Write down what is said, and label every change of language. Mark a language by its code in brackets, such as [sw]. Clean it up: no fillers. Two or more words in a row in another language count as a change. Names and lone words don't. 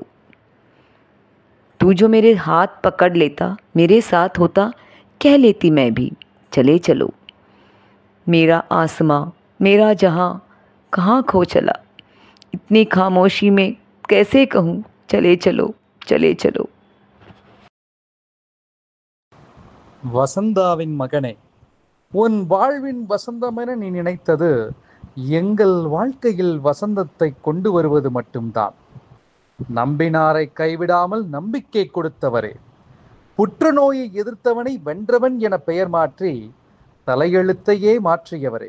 [hi] तू जो मेरे हाथ पकड़ लेता, मेरे साथ होता, कह लेती मैं भी चले चलो. मेरा आसमां, मेरा जहां कहाँ खो चला. इतनी खामोशी में कैसे कहूँ चले चलो, चले चलो. [ta] வசந்தாவின் மகனே, உன் வாழ்வின் வசந்தமென நீ நினைத்தது எங்கள் வாழ்க்கையில் வசந்தத்தை கொண்டு வருவது மட்டும்தான். நம்பினாரை கைவிடாமல் நம்பிக்கை கொடுத்தவரே, புற்றுநோயை எதிர்த்தவனை வென்றவன் என பெயர் மாற்றி தலையெழுத்தையே மாற்றியவரே.